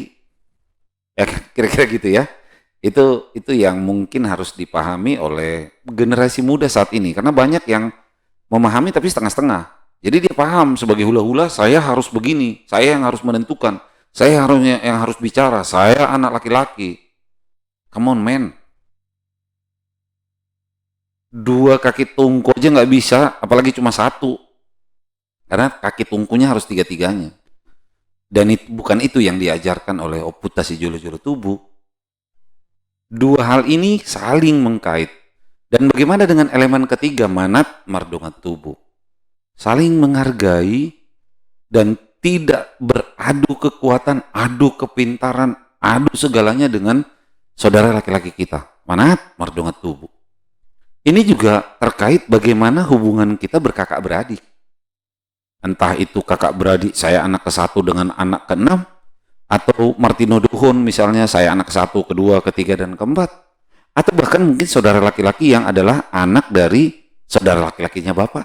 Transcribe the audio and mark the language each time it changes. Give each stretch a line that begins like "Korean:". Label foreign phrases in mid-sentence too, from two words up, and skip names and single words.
Indonesian: Ya kira-kira gitu ya. Itu yang mungkin harus dipahami oleh generasi muda saat ini, karena banyak yang memahami tapi setengah-setengah. Jadi dia paham sebagai hula-hula saya harus begini, saya yang harus menentukan, saya harusnya yang harus bicara, saya anak laki-laki.
English: Come on man.
Indonesian: Dua kaki tungku aja nggak bisa, apalagi cuma satu. Karena kaki tungkunya harus tiga-tiganya. Dan bukan itu yang diajarkan oleh
Batak Toba: oputasi jolo-jolo tubuh.
Indonesian: Dua hal ini saling mengkait. Dan bagaimana dengan elemen ketiga,
Batak Toba: manat mardongat tubuh?
Indonesian: Saling menghargai dan tidak beradu kekuatan, adu kepintaran, adu segalanya dengan saudara laki-laki kita.
Batak Toba: Manat mardongat tubuh.
Indonesian: Ini juga terkait bagaimana hubungan kita berkakak beradik. Entah itu kakak beradik saya anak ke-1 dengan anak ke-6, atau Martino Duhon misalnya saya anak ke-1, ke-2, ke-3, dan ke-4. Atau bahkan mungkin saudara laki-laki yang adalah anak dari saudara laki-lakinya bapak.